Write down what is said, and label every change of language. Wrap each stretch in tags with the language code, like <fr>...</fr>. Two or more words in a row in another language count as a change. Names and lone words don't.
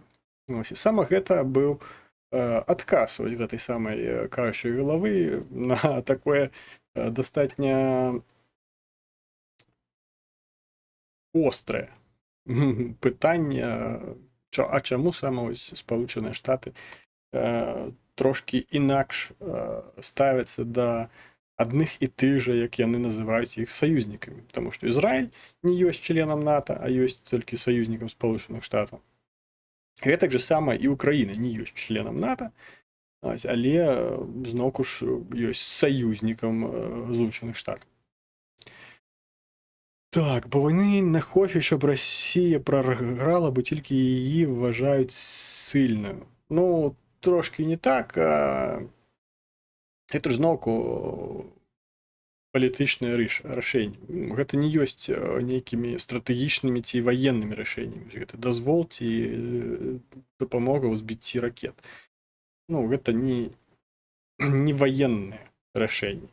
<be>І саме гэта быў адказ гэтай самай кажучай галавы на такое дастатня острае пытанне, а чаму саме Сполучаныя Штаты трошки інакш ставяцца да адных і тых жа, як яны называюць іх саюзнікамі, потому што Ізраіль не ёсць членам НАТО, а ёсць толькі саюзнікам Сполучаных Штатаў. Гэтак же сама і Украіна не ёсць членам НАТО, але зноўку ж ёсць саюзнікам Злучаных Штатаў.</be> <uk>Так, бо вони не хочуть, щоб Росія програла, бо тільки її вважають сильною.</uk> <be>Ну, трошки не так, гэта ж зноўку палітычнае рашэнне. Гэта не ёсць нейкімі стратэгічнымі ці ваеннымі рашэннямі. Гэта дазвол ці дапамога ў збіцці ракет. Ну, гэта не ваеннае рашэнне.</be>